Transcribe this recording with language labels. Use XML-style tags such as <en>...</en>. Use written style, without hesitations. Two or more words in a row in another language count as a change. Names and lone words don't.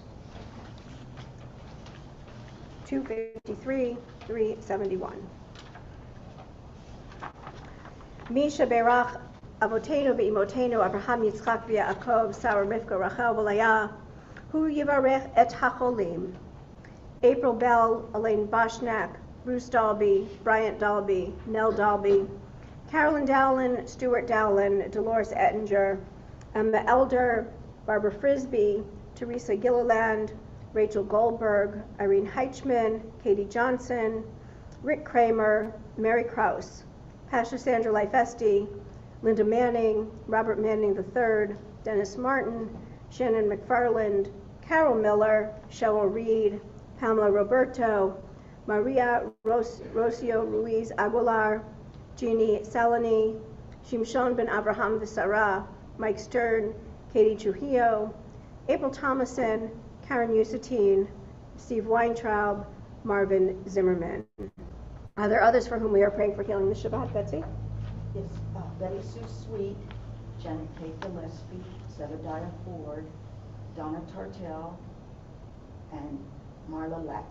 <en>253, 371.</en> <he>מי שברך אבותינו ואמותינו אברהם יצחק ויעקב שרה רבקה רחל ולאה הוא יברך את החולים.</he> <en>April Bell, Elaine Boshnak, Bruce Dalby, Bryant Dalby, Nell Dalby, Carolyn Dowland, Stuart Dowland, Dolores Ettinger, Emma Elder, Barbara Frisbee, Teresa Gilliland, Rachel Goldberg, Irene Heichman, Katie Johnson, Rick Kramer, Mary Krause, Pastor Sandra Lifesti, Linda Manning, Robert Manning III, Dennis Martin, Shannon McFarland, Carol Miller, Cheryl Reed, Pamela Roberto, Maria Rocio Ruiz Aguilar, Jeannie Salani, Shimshon Ben Abraham Visara, Mike Stern, Katie Trujillo, April Thomason, Karen Usatine, Steve Weintraub, Marvin Zimmerman. Are there others for whom we are praying for healing this Shabbat, Betsy? Yes, Betty Sue Sweet, Janet Kate Gillespie, Zebediah Ford, Donna Tartell, and Marla Lackey.</en>